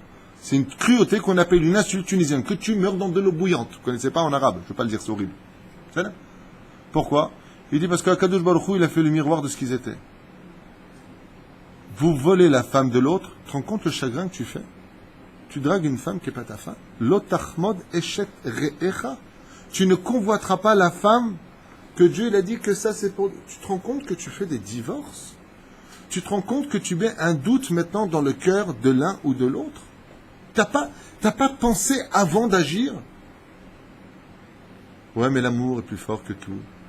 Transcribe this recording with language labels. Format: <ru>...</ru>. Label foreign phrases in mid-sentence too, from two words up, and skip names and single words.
<fr>C'est une cruauté qu'on appelle une insulte tunisienne. Que tu meurs dans de l'eau bouillante. Vous ne connaissez pas en arabe. Je ne veux pas le dire, c'est horrible. C'est là. Pourquoi? Il dit parce qu'Akadosh Baruch Hu, il a fait le miroir de ce qu'ils étaient. Vous volez la femme de l'autre. Tu te rends compte le chagrin que tu fais? Tu dragues une femme qui n'est pas ta femme.</fr> <he>לא תחמוד אשת רעך.</he> <fr>Tu ne convoiteras pas la femme que Dieu il a dit que ça c'est pour... Tu te rends compte que tu fais des divorces? Tu te rends compte que tu mets un doute maintenant dans le cœur de l'un ou de l'autre? T'as pas pensé avant d'agir? Ouais, mais l'amour est plus fort que tout.</fr>